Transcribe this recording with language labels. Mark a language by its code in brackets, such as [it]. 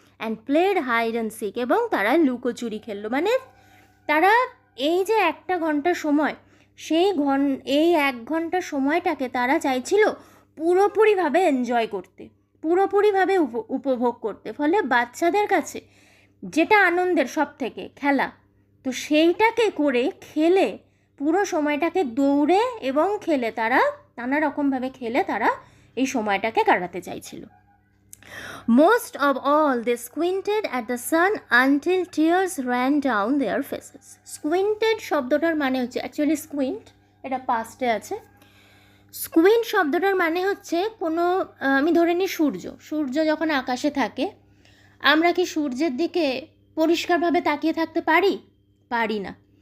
[en] and played hide and seek, [bn] এবং তারা লুকোচুরি খেললো। মানে তারা এই যে 1 ঘন্টা সময়, এই 1 ঘন্টা সময়টাকে তারা চাইছিল পুরোপুরিভাবে এনজয় করতে, পুরোপুরিভাবে উপভোগ করতে। ফলে বাচ্চাদের কাছে যেটা আনন্দের সব থেকে খেলা, তো সেইটাকে করে খেলে পুরো সময়টাকে দৌড়ে এবং খেলে তারা নানা রকমভাবে খেলে তারা এই সময়টাকে কাটাতে চাইছিল। [en] Most of all, they squinted at the sun until tears ran down their faces. [bn] Squinted শব্দটার মানে হচ্ছে, অ্যাকচুয়ালি স্কুইন্ট এটা পাস্টে আছে। স্কুইন্ট শব্দটার মানে হচ্ছে কোনো, আমি ধরে নিই সূর্য যখন আকাশে থাকে, আমরা কি সূর্যের দিকে পরিষ্কারভাবে তাকিয়ে থাকতে পারি না।